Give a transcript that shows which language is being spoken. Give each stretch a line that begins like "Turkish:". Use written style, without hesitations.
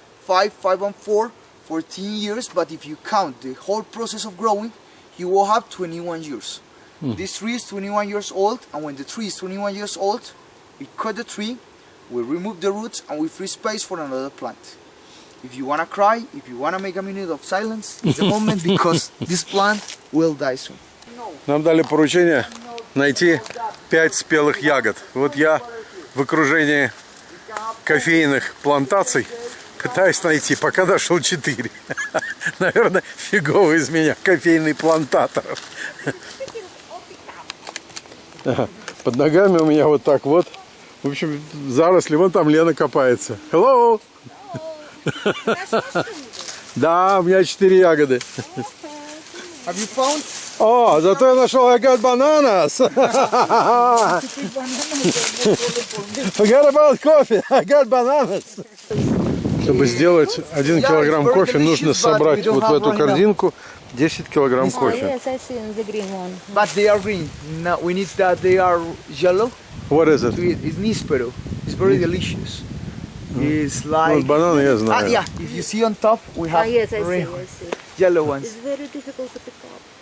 English: 5, 5 and 4, 14 years, but if you count the whole process of growing, you will have 21 years. This tree is 21 years old, and when the tree is 21 years old, we cut the tree, we remove the roots, and we free space for another plant. If you wanna cry, if you wanna make a minute of silence, it's the moment, because this plant will die soon.
Russian: Нам дали поручение найти 5 спелых ягод. Вот я в окружении кофейных плантаций пытаюсь найти. Пока нашел 4. Наверное, фиговый из меня кофейный плантатор. Под ногами у меня вот так вот. В общем, заросли. Вон там Лена копается. Hello! Да, у меня 4 ягоды.
English: Have you found?
Russian: О, зато я нашел,
English: I got bananas. Forget about coffee, I got bananas.
Russian: Чтобы сделать 1 килограмм кофе, нужно собрать вот в эту корзинку 10 килограмм кофе.
English: Yes, I see the green one. But they are green. No, we need that they are yellow. What is it? It's níspero. It's very delicious. It's like...
Russian: Вот бананы я знаю.
English: yeah, if you see on top, we have Yes, I see. yellow ones. It's very difficult to pick up.